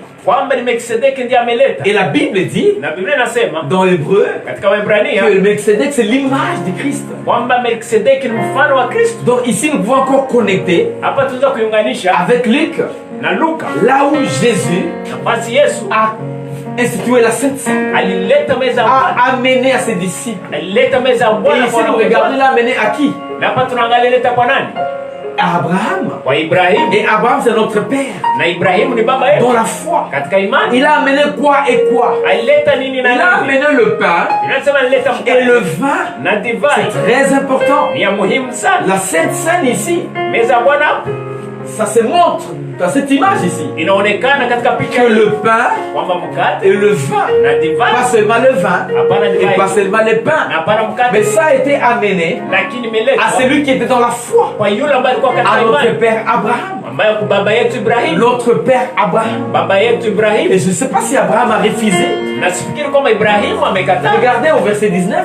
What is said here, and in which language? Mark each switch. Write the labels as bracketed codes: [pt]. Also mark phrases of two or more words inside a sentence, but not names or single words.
[fr] Et la Bible dit dans l'hébreu que Melchizedek c'est l'image de Christ. Donc ici nous pouvons encore connecter avec Luc na Luka, là où Jésus [sw] nafasi Yesu [fr] a institué la Sainte Seine, [sw] alileta meza [fr] a amené à ses disciples. [sw] alileta meza [fr] Et [sw] Bwana [fr] ici, vous regardez, l'a amené à qui? [sw] na hapa tunaangalia leta kwa nani? [fr] À Abraham. [sw] Kwa Ibrahimu. [fr] Et Abraham, c'est notre père. [sw] Na Ibrahimu ni baba yetu. [fr] Dans la foi. [sw] Katika imani. [fr] Il a amené quoi et quoi? [sw] Alileta nini na nini? [fr] Il a amené le pain et le vin. [sw] Na divai. [fr] C'est très important. [sw] Ni ya muhimu sana. [fr] La Sainte Seine ici, [sw] meza Bwana, [fr] ça se montre dans cette image ici. [sw] Inaonekana katika picha [fr] que le pain [sw] kwamba mkate [fr] et le vin, [sw] na divai, [fr] pas seulement le vin et pas seulement le pain, mais ça a été amené à celui qui était dans la foi, à notre père Abraham, notre père Abraham. Et je ne sais pas si Abraham a refusé. Regardez au verset 19.